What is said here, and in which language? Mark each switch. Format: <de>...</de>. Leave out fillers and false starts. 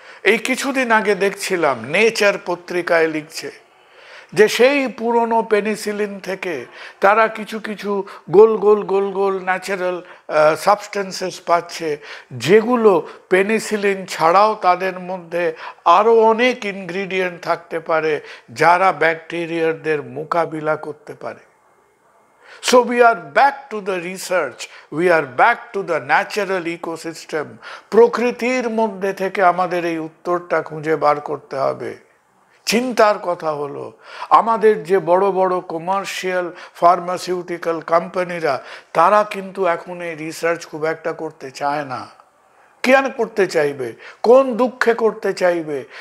<bn>এই কিছুদিন আগে দেখছিলাম নেচার পত্রিকায় লিখছে যে সেই পুরনো পেনিসিলিন থেকে তারা কিছু কিছু গোল গোল গোল গোল ন্যাচারাল সাবস্টেন্সেস পাচ্ছে, যেগুলো পেনিসিলিন ছাড়াও তাদের মধ্যে আরও অনেক ইনগ্রিডিয়েন্ট থাকতে পারে যারা ব্যাকটেরিয়াদের মোকাবিলা করতে পারে।</bn> <en>So we are back to the research, we are back to the natural ecosystem.</en> <bn>প্রকৃতির মধ্যে থেকে আমাদের এই উত্তরটা খুঁজে বার করতে হবে। চিন্তার কথা হলো আমাদের যে বড় বড় কমার্শিয়াল ফার্মাসিউটিক্যাল কোম্পানিরা তারা কিন্তু এখন এই রিসার্চ খুব একটা করতে চায় না। কেন করতে চাইবে? কোন দুঃখে করতে চাইবে?</bn>